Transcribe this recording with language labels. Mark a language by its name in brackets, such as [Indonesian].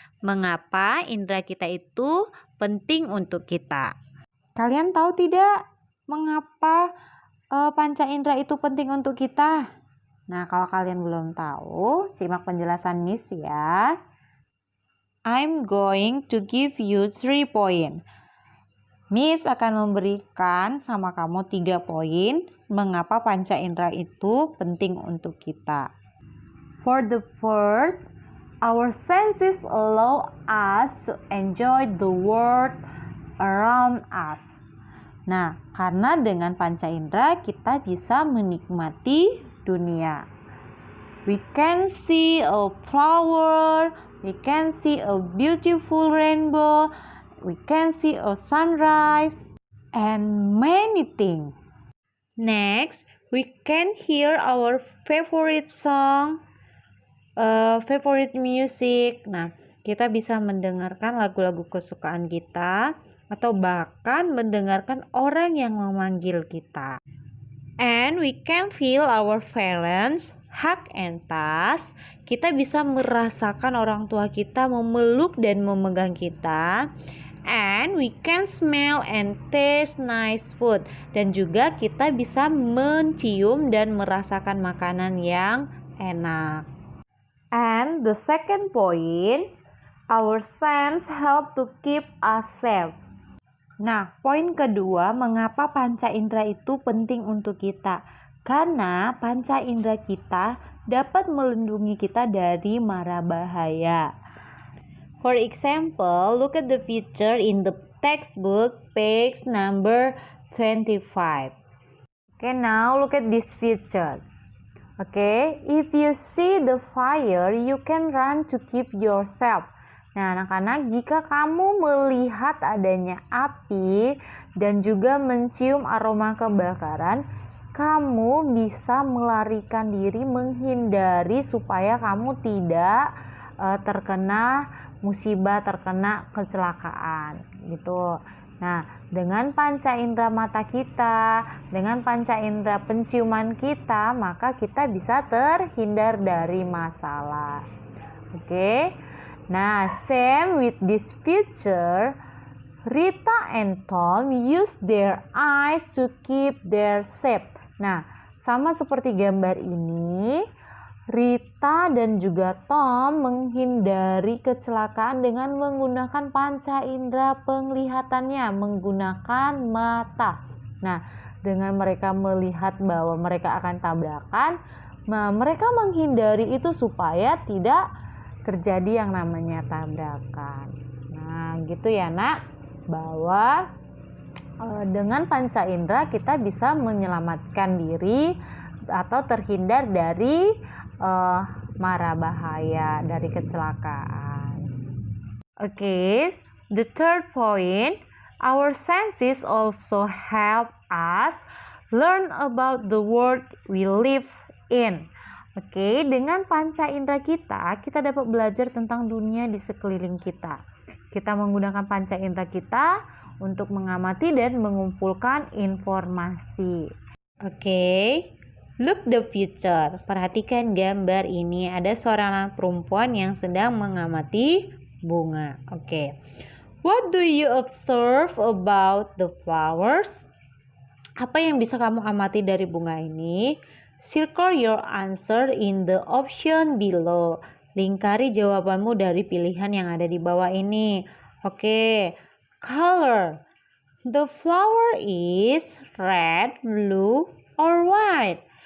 [Indonesian] Mengapa indera kita itu penting untuk kita? Kalian tahu tidak? Mengapa panca indera itu penting untuk kita? Nah, kalau kalian belum tahu, simak penjelasan Miss ya. [English] I'm going to give you 3 poin. [Indonesian] Miss akan memberikan sama kamu 3 poin mengapa panca indera itu penting untuk kita. [English] For the first, our senses allow us to enjoy the world around us. [Indonesian] Nah, karena dengan panca indera kita bisa menikmati dunia. [English] We can see a flower, we can see a beautiful rainbow, we can see a sunrise, and many things. Next, we can hear our favorite song, favorite music. [Indonesian] Nah, kita bisa mendengarkan lagu-lagu kesukaan kita, atau bahkan mendengarkan orang yang memanggil kita. [English] And we can feel our parents hug and touch. [Indonesian] Kita bisa merasakan orang tua kita memeluk dan memegang kita. [English] And we can smell and taste nice food. [Indonesian] Dan juga kita bisa mencium dan merasakan makanan yang enak. [English] And the second point, our sense help to keep us safe. [Indonesian] Nah, poin kedua, mengapa panca indera itu penting untuk kita? Karena panca indera kita dapat melindungi kita dari mara bahaya. [English] For example, look at the picture in the textbook, page number 25. Okay, now look at this picture. Okay, if you see the fire, you can run to keep yourself. [Indonesian] Nah, anak-anak, jika kamu melihat adanya api dan juga mencium aroma kebakaran, kamu bisa melarikan diri, menghindari supaya kamu tidak terkena musibah, terkena kecelakaan gitu. Nah, dengan panca indera mata kita, dengan panca indera penciuman kita, maka kita bisa terhindar dari masalah. Oke. [English] Nah, same with this picture, Rita and Tom use their eyes to keep their safe. [Indonesian] Nah, sama seperti gambar ini, Rita dan juga Tom menghindari kecelakaan dengan menggunakan panca indera penglihatannya, menggunakan mata. Nah, dengan mereka melihat bahwa mereka akan tabrakan, mereka menghindari itu supaya tidak terjadi yang namanya tabrakan. Nah, gitu ya nak, bahwa dengan panca indera kita bisa menyelamatkan diri atau terhindar dari mara bahaya, dari kecelakaan. [English] Okay, the third point, our senses also help us learn about the world we live in. [Indonesian] Oke, dengan panca indera kita dapat belajar tentang dunia di sekeliling kita. Kita menggunakan panca indera kita untuk mengamati dan mengumpulkan informasi. [English] Oke, look the picture. [Indonesian] Perhatikan gambar ini. Ada seorang perempuan yang sedang mengamati bunga. Oke. [English] What do you observe about the flowers? [Indonesian] Apa yang bisa kamu amati dari bunga ini? [English] Circle your answer in the option below. [Indonesian] Lingkari jawabanmu dari pilihan yang ada di bawah ini. [English] Oke. Color. The flower is red, blue, or white.